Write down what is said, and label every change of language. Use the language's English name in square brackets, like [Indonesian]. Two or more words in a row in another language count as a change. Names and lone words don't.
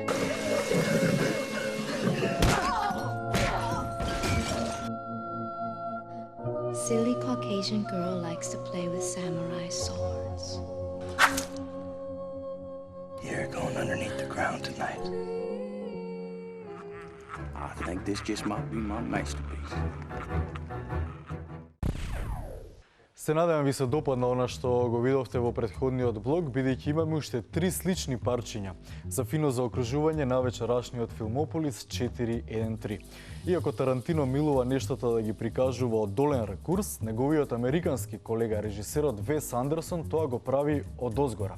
[English] Silly Caucasian girl likes to play with samurai swords. You're going underneath the ground tonight. I think this just might be my masterpiece. [Macedonian] Се надевам ви се допадна она што го видовте во претходниот блог, бидејќи имаме уште 3 слични парчиња за фино заокружување на вечерашниот Филмополис 413. Иако Тарантино милува нештата да ги прикажува од долен ракурс, неговиот американски колега режисерот Вес Андерсон тоа го прави од озгора.